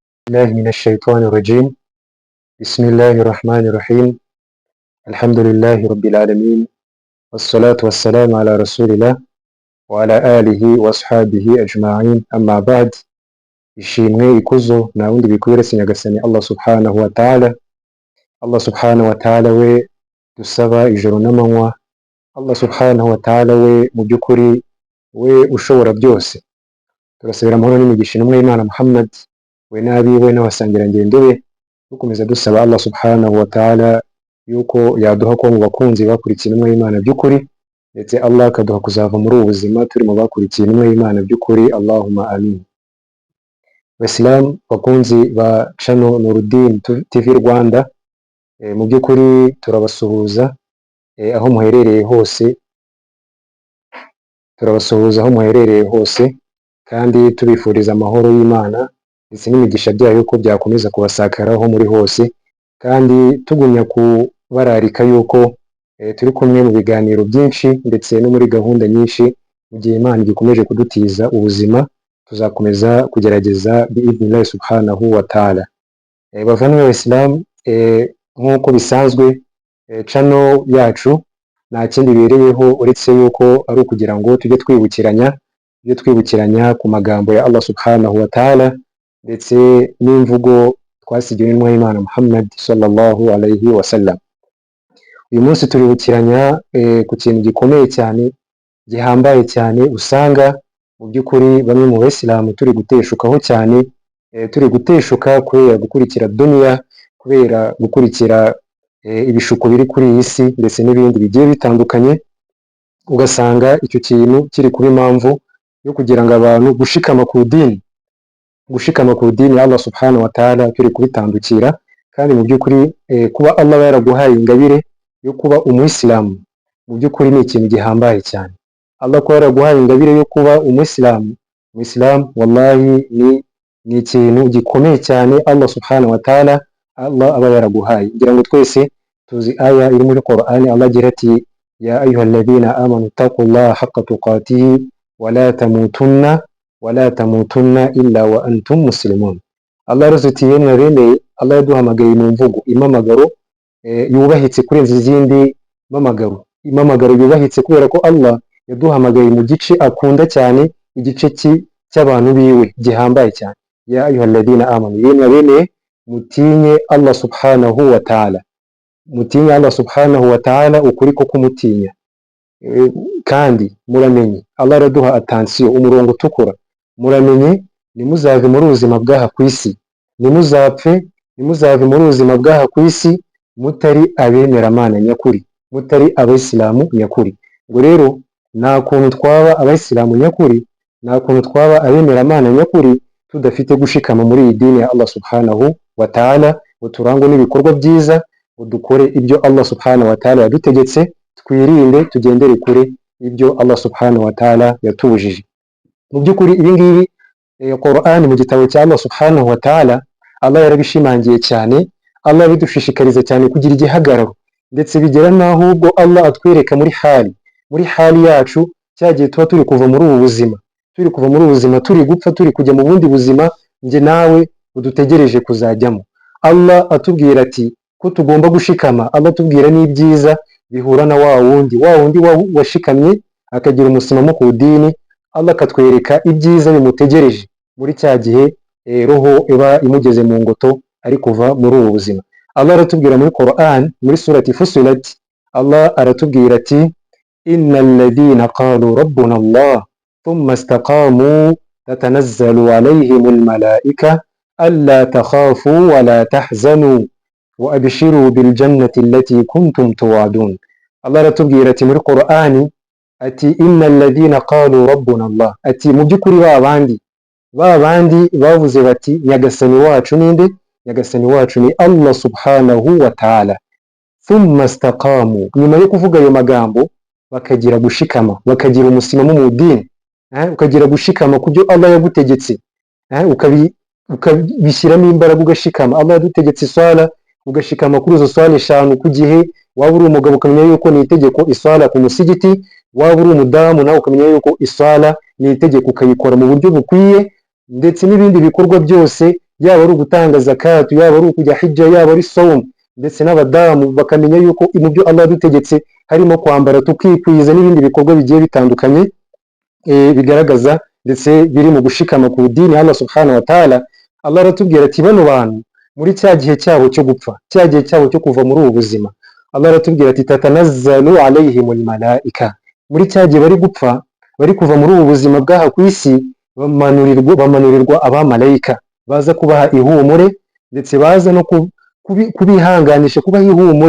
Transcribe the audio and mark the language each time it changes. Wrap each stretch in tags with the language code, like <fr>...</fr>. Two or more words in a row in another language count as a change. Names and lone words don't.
<ar>الله من الشيطان الرجيم. بسم الله الرحمن الرحيم. الحمد لله رب العالمين، والصلاة والسلام على رسول الله وعلى آله وأصحابه أجمعين. أما بعد،</ar> <rw>ishimwe ikuzo na wundi bikwiretse nyagasani</rw> <ar>الله سبحانه وتعالى. الله سبحانه وتعالى</ar> <rw>we dusaba ijoro n'amanywa.</rw> <ar>الله سبحانه وتعالى</ar> <rw>we mu by'ukuri we ushobora byose. Turasabira amahoro n'imigisha n'umwe Imana Muhammad we n'abiwe n'abasangirangendo be, dukomeza dusaba</rw> <ar>الله سبحانه وتعالى</ar> <rw>yuko yaduha ko mu bakunzi bakurikiye intumwa y'Imana by'ukuri, ndetse Allah akaduha kuzava muri ubu buzima turi mu bakurikiye intumwa y'Imana by'ukuri.</rw> <ar>اللهم آمين.</ar> <rw>Wasilamu bakunzi ba channel Nuruddin TV Rwanda, mu by'ukuri turabasuhuza aho muherereye hose, kandi tubifuriza amahoro y'Imana ndetse n'imigisha byayo ko byakomeza kubasakaraho muri hose, kandi tugumya kubararika yuko turi kumwe mu biganiro byinshi ndetse no muri gahunda nyinshi. Mu gihe Imana igikomeje kudutiza ubuzima, tuzakomeza kugerageza</rw> <ar>بإذن الله سبحانه وتعالى.</ar> <rw>Bavandimwe b'Islam, nk'uko bisanzwe channel yacu nta kindi bibereyeho uretse yuko ari ukugira ngo tujye twibukiranya ku magambo ya</rw> <ar>الله سبحانه وتعالى</ar> <rw>ndetse n'imvugo twasigiwe n'intumwa y'Imana Muhammad</rw> <ar>صلى الله عليه وسلم.</ar> <rw>Uyu munsi turibukiranya ku kintu gikomeye cyane, gihambaye cyane, usanga mu by'ukuri bamwe mu Bayisilamu turi guteshukaho cyane, turi guteshuka kubera gukurikira dunia, kubera gukurikira ibishuko biri kuri iyi si ndetse n'ibindi bigiye bitandukanye. Ugasanga icyo kintu kiri kuba impamvu yo kugira ngo abantu gushikama ku dini ya</rw> <ar>الله سبحانه وتعالى</ar> <rw>turi kubitandukira. Kandi mu by'ukuri kuba Allah yaraguhaye ingabire yo kuba umuyisilamu mu by'ukuri ni ikintu gihambaye cyane. Allah kuba yaraguhaye ingabire yo kuba umuyisilamu wallahi ni ikintu gikomeye cyane</rw> <ar>الله سبحانه وتعالى</ar> <rw>Allah aba yaraguhaye. Ngira ngo twese tuzi aya iri muri Qur'ani, Allah agira ati</rw> <ar>يا أيها الذين آمنوا اتقوا الله حق تقاته ولا تموتن إلا وأنتم مسلمون.</ar> <rw>Allah yarazutiye mwabemeye, Allah yaduhamagaye mu mvugo impamagaro yubahitse kurenza izindi impamagaro yubahitse, kubera ko Allah yaduhamagaye mu gice akunda cyane, igice cy'abantu biwe gihambaye cyane.</rw> <ar>يا أيها الذين آمنوا,</ar> <rw>yemwe abemeye mutinye</rw> <ar>الله سبحانه وتعالى,</ar> <rw>mutinye</rw> <ar>الله سبحانه وتعالى</ar> <rw>ukuri ko kumutinya. Kandi muramenye, Allah araduha attention, umurongo utukura, muramenye nimuzave muri ubuzima bw'aha ku isi, nimuzave muri ubuzima bw'aha ku isi mutari abemeramana nyakuri, mutari abayisilamu nyakuri. Ngo rero nta kuntu twaba abayisilamu nyakuri, nta kuntu twaba abemeramana nyakuri tudafite gushikama muri iyi dini ya</rw> <ar>الله سبحانه وتعالى,</ar> <rw>ngo turangwe n'ibikorwa byiza, ngo dukore ibyo</rw> <ar>الله سبحانه وتعالى</ar> <rw>yadutegetse, twirinde tugendere kure ibyo</rw> <ar>الله سبحانه وتعالى</ar> <rw>yatubujije. Mu by'ukuri ibi ngibi Qur'an mu gitabo cya</rw> <ar>الله سبحانه وتعالى</ar> <rw>Allah yarabishimangiye cyane, Allah yabidushishikariza cyane kugira igihagararo, ndetse bigera naho ubwo Allah atwereka muri hali yacu cyagiye tuba turi kuva muri ubu buzima, turi gupfa, turi kujya mu bundi buzima nge nawe udutegereje kuzajyamo. Allah atubwira ati ko tugomba gushikama, Allah atubwira n'ibyiza bihura na wa wundi washikamye akagira umusimamo ku dini. Allah akatwereka ibyiza bimutegereje muri cya gihe roho iba imugeze mu ngoto ari kuva muri ubu buzima. Allah aratubwira muri Qur'an muri surati Fussilat, Allah aratubwira ati</rw> <ar>إن الذين قالوا ربنا الله ثم استقاموا تتنزل عليهم الملائكة ألا تخافوا ولا تحزنوا وأبشروا بالجنة التي كنتم توعدون.</ar> <rw>Allah aratubwira ati muri Qur'ani ati</rw> <ar>إن الذين قالوا ربنا الله,</ar> <rw>ati mu by'ukuri ba bandi bavuze bati nyagasani wacu ninde? Nyagasani wacu ni Allah subhanahu wa ta'ala.</rw> <ar>ثم استقاموا,</ar> <rw>nyuma yo kuvuga ayo magambo bakagira gushikama, bakagira umusimamo mu dini, ukagira gushikama ku byo Allah yagutegetse, ukabishyiramo imbaraga ugashikama. Allah yadutegetse iswala, ugashikama kuri izo swala 5 ku gihe. Waba uri umugabo ukamenya yuko ni itegeko iswala ku musigiti, waba uri umudamu nawe ukamenya yuko iswala ni itegeko ukayikora mu buryo bukwiye, ndetse n'ibindi bikorwa byose yaba ari ugutanga zakatu, yaba ari ukujya hijja, yaba ari sawm, ndetse n'abadamu bakamenya yuko mu byo Allah yadutegetse harimo kwambara tukikwiza n'ibindi bikorwa bigiye bitandukanye bigaragaza ndetse biri mu gushikama ku dini</rw> <ar>الله سبحانه وتعالى.</ar> <rw>Allah aratubwira ati bano bantu muri cya gihe cyabo cyo gupfa, cya gihe cyabo cyo kuva muri ubu buzima, Allah aratubwira ati</rw> <ar>تتنزل عليهم الملائكة,</ar> <rw>muri cya gihe bari gupfa, bari kuva muri ubu buzima bw'aha ku isi, bamanurirwa abamarayika baza kubaha ihumure, ndetse baza no kubihanganisha, kubaha ihumure,</rw>